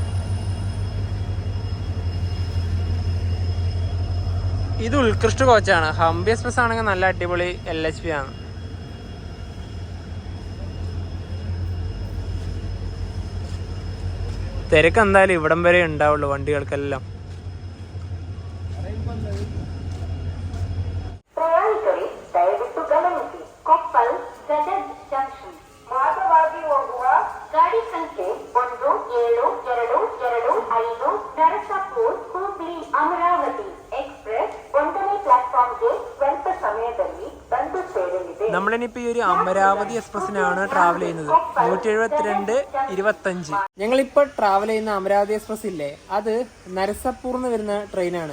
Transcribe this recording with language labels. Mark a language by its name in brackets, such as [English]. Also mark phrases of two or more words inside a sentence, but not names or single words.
[Malayalam] ഇത് ഉത്കൃഷ്ട കോച്ചാണ്. ഹംപി എക്സ്പ്രസ് ആണെങ്കിൽ നല്ല അടിപൊളി LHP ആണ്. തിരക്ക് എന്തായാലും ഇവിടം വരെ ഉണ്ടാവുള്ളൂ വണ്ടികൾക്കെല്ലാം. [Kannada] ಪ್ರಯಾಣಿಕರೇ ದಯವಿಟ್ಟು ಗಮನಿಸಿ, ಕೊಪ್ಪಲ್ ಗದಗ್ ಜಂಕ್ಷನ್ ಮಾರ್ಗವಾಗಿ ಹೋಗುವ ಗಾಡಿ ಸಂಖ್ಯೆ 172225 ನರಸಾಪುರ್ ಹುಬ್ಳಿ ಅಮರಾವತಿ ಎಕ್ಸ್ಪ್ರೆಸ್ 1ನೇ ಪ್ಲಾಟ್ಫಾರ್ಮ್ಗೆ ಸ್ವಲ್ಪ ಸಮಯದಲ್ಲಿ ಬಂದು ಸೇರಲಿದೆ. [Malayalam] നമ്മളിനിപ്പോ ഈ ഒരു അമരാവതി എക്സ്പ്രസിനാണ് ട്രാവൽ ചെയ്യുന്നത്. 172-25. ഞങ്ങളിപ്പോൾ ട്രാവൽ ചെയ്യുന്ന അമരാവതി എക്സ്പ്രസ് ഇല്ലേ, അത് നരസപ്പൂർന്ന് വരുന്ന ട്രെയിനാണ്.